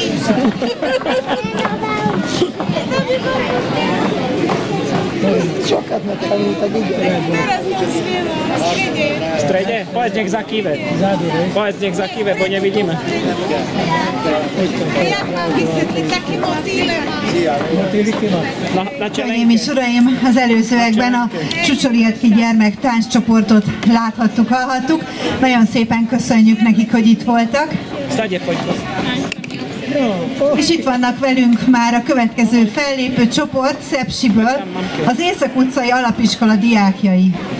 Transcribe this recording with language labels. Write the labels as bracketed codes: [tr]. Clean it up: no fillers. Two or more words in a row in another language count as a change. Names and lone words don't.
[hu] Sokat megtanultak, igen. [sk] V strede? Povedz nech zakýve. Povedz nech zakýve, bo nevidíme. Jak mám vysvetliť, taký motýle mám. [hu] Hölgyeim és uraim, az előzőekben a Csucsolietki gyermek tánccsoportot láthattuk, hallhattuk. Nagyon szépen köszönjük nekik, hogy itt voltak. És itt vannak velünk már a következő fellépő csoport Szepsiből, az Észak utcai alapiskola diákjai.